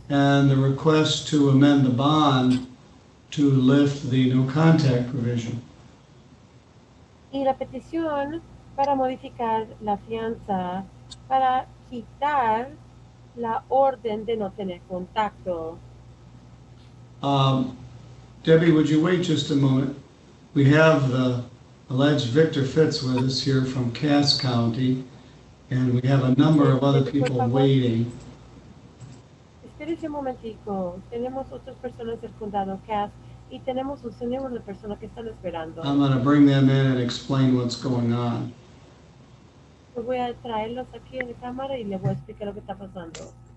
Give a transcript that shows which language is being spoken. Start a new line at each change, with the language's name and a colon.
English: and the request to amend the bond to lift the no contact provision.
Spanish: Y la petición para modificar la fianza, para quitar la orden de no tener contacto.
English: Debbie, would you wait just a moment? We have the alleged Victor Fitz with us here from Cass County, and we have a number of other people waiting.
Spanish: Espérese un momentico. Tenemos otras personas del condado Cass y tenemos un señor de personas que están esperando.
English: I'm going to bring them in and explain what's going on.
Spanish: Yo voy a traerlos aquí en la cámara y les voy a explicar lo que está pasando.